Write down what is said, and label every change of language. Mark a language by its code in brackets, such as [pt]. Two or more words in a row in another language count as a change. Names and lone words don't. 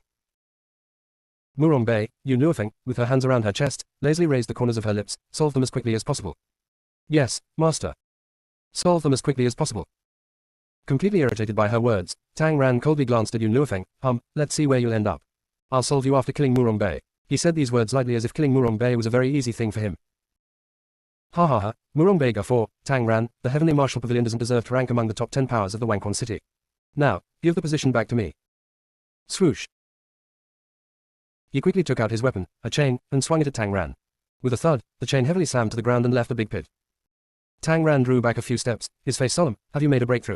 [en] Murongbei, Yu Nuofeng, with her hands around her chest, lazily raised the corners of her lips, solve them as quickly as possible. Yes, Master. Solve them as quickly as possible. Completely irritated by her words, Tang Ran coldly glanced at Yu Nuofeng, let's see where you'll end up. I'll solve you after killing Murongbei. He said these words lightly as if killing Murongbei was a very easy thing for him. Ha ha ha, Murongbei guffaw, Tang Ran, the Heavenly Martial Pavilion doesn't deserve to rank among the top 10 powers of the Wangquan City. Now, give the position back to me. Swoosh. He quickly took out his weapon, a chain, and swung it at Tang Ran. With a thud, the chain heavily slammed to the ground and left a big pit. Tang Ran drew back a few steps, his face solemn. Have you made a breakthrough?